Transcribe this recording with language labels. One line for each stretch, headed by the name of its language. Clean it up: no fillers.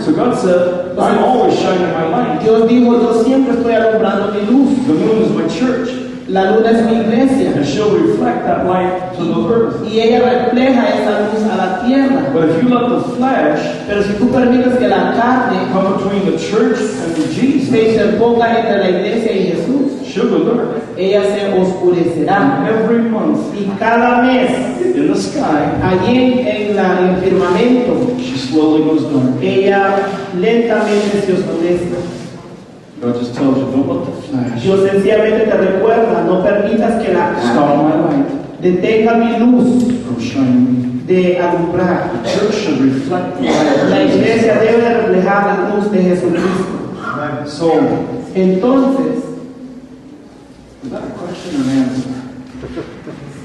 English: So God said, I'm always shining my light.
Spanish: Dios dijo, yo siempre estoy alumbrando mi luz.
English: The moon is my church.
Spanish: La luna es mi iglesia.
English: And she'll reflect that light to the earth.
Spanish: Y ella refleja esa luz a la tierra.
English: But if you let the flesh
Spanish: Pero si tú permites que la carne
English: come between the church and
Spanish: se
English: Jesus,
Spanish: interponga entre la iglesia y Jesús,
English: she'll go dark.
Spanish: ella se oscurecerá.
English: Every month
Spanish: Y cada mes,
English: in the sky,
Spanish: allí en el firmamento,
English: she slowly goes dark.
Spanish: ella lentamente se oscurece.
English: God just tells you, don't let the flesh
Spanish: Dios sencillamente te recuerda, no permitas que la
English: stop
Spanish: carne
English: my light
Spanish: detenga mi luz
English: from shining.
Spanish: de alumbrar.
English: The church should reflect the light
Spanish: La
English: of Jesus.
Spanish: iglesia debe de reflejar la luz de Jesucristo.
English: So,
Spanish: Entonces,
English: is that a question or an answer?